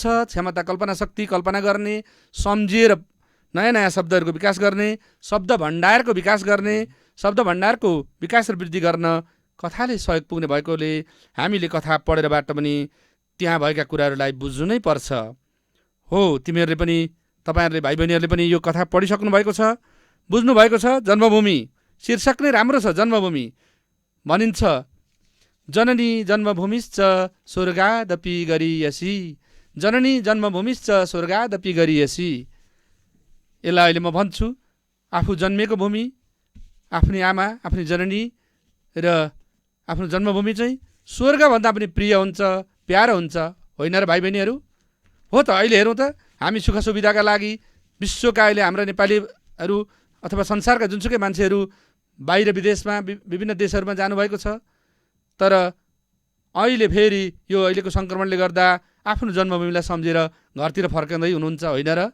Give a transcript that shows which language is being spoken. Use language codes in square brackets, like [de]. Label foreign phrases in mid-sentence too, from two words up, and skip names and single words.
[ne] क्षमता, कल्पना शक्ति, कल्पना गर्ने, सम्झिएर नयाँ नयाँ शब्दहरूको विकास गर्ने, शब्द भण्डारको विकास गर्ने, शब्द भण्डारको विकास र वृद्धि गर्न कथाले सहयोग पुग्ने भएकोले हामीले कथा पढेरबाट पनि त्यहाँ भएका कुराहरूलाई बुझ्नु नै पर्छ। हो, तिमीहरूले पनि, तपाईँहरूले भाइ बहिनीहरूले पनि यो कथा पढिसक्नु भएको छ, बुझ्नु भएको छ। जन्मभूमि शीर्षक नै राम्रो छ। जन्मभूमि भनिन्छ, [sa] जननी जन्मभूमिश्च स्वर्गादपि गरीयसी, जननी जन्मभूमिश्च स्वर्गादपि गरीयसी। [ne] यसलाई अहिले म भन्छु, आफू जन्मेको भूमि, आफ्नी आमा, आफ्नी जननी र आफ्नो जन्मभूमि चाहिँ स्वर्गभन्दा पनि प्रिय हुन्छ, प्यारो हुन्छ, होइन र भाइ बहिनीहरू? हो त। अहिले हेरौँ त, हामी सुख सुविधाका लागि विश्वका अहिले हाम्रा नेपालीहरू अथवा संसारका जुनसुकै मान्छेहरू बाहिर विदेशमा विभिन्न देशहरूमा जानुभएको छ, तर अहिले फेरि यो अहिलेको सङ्क्रमणले गर्दा आफ्नो जन्मभूमिलाई सम्झेर घरतिर फर्कँदै हुनुहुन्छ, होइन र?